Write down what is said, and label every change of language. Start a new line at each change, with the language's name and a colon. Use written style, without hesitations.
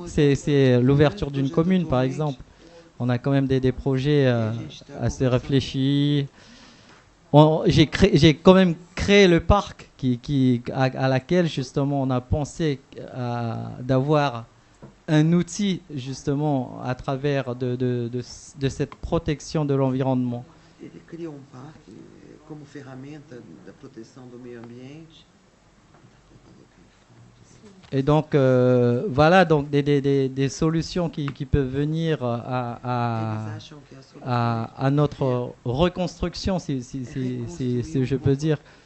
French: C'est l'ouverture d'une commune par exemple. On a quand même des projets assez réfléchis. J'ai quand même créé le parc à laquelle justement on a pensé d'avoir un outil justement à travers de cette protection de l'environnement.
Portuguese: Ele criou parque como ferramenta da proteção do meio ambiente.
French: Et donc voilà donc des solutions qui peuvent venir à notre reconstruction si je peux dire.